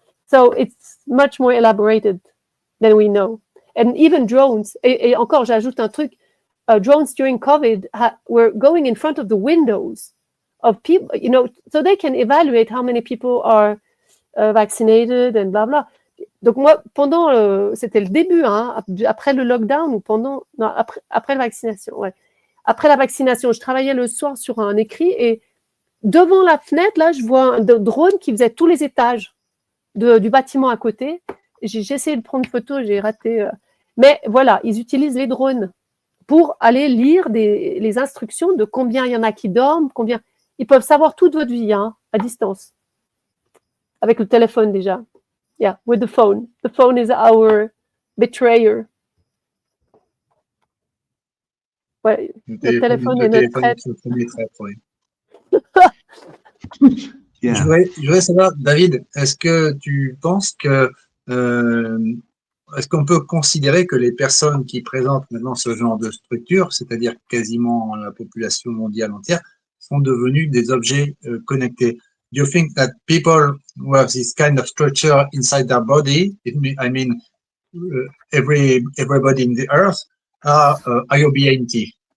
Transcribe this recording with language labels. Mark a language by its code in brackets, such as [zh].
[en] So it's much more elaborated than we know. And even drones, [fr] et encore, j'ajoute un truc, [en] drones during COVID were going in front of the windows of people, you know, so they can evaluate how many people are vaccinated and blah, blah. [fr] Donc moi, pendant, c'était le début, hein, après le lockdown ou pendant, non, après la vaccination, ouais. Après la vaccination, je travaillais le soir sur un écrit et devant la fenêtre, là, je vois un drone qui faisait tous les étages du bâtiment à côté. J'ai essayé de prendre photo, j'ai raté. Mais voilà, ils utilisent les drones pour aller lire les instructions de combien il y en a qui dorment, combien. Ils peuvent savoir toute votre vie, hein, à distance. Avec le téléphone déjà. [en] Yeah, with the phone. The phone is our betrayer. [fr] Ouais, le téléphone est notre traître. [en] Yeah. [fr] Je voudrais savoir, David, est-ce que tu penses que est-ce qu'on peut considérer que les personnes qui présentent maintenant ce genre de structure, c'est-à-dire quasiment la population mondiale entière, sont devenues des objets connectés? [en] Do you think that people who have this kind of structure inside their body, I mean, everybody in the earth, are IOBNT?